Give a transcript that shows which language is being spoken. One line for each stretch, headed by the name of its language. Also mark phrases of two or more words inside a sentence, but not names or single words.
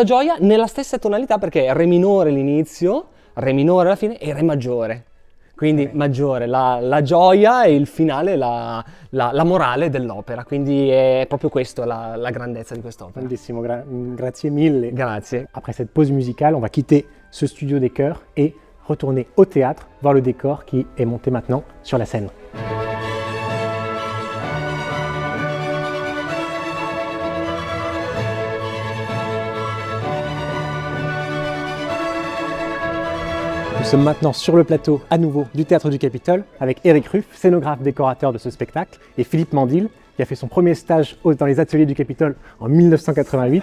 Italian: Esatto, questa gioia nella stessa tonalità, perché è re minore l'inizio, Re minore alla fine e Re maggiore. Quindi maggiore, la gioia e il finale, la morale dell'opera. Quindi è proprio questo la grandezza di quest'opera. Bellissimo, grazie mille. Grazie.
French: Après cette pause musicale, on va quitter ce studio des chœurs et retourner au théâtre, voir le décor qui est monté maintenant sur la scène. Nous sommes maintenant sur le plateau à nouveau du Théâtre du Capitole avec Eric Ruff, scénographe décorateur de ce spectacle, et Philippe Mandil, qui a fait son premier stage dans les ateliers du Capitole en 1988.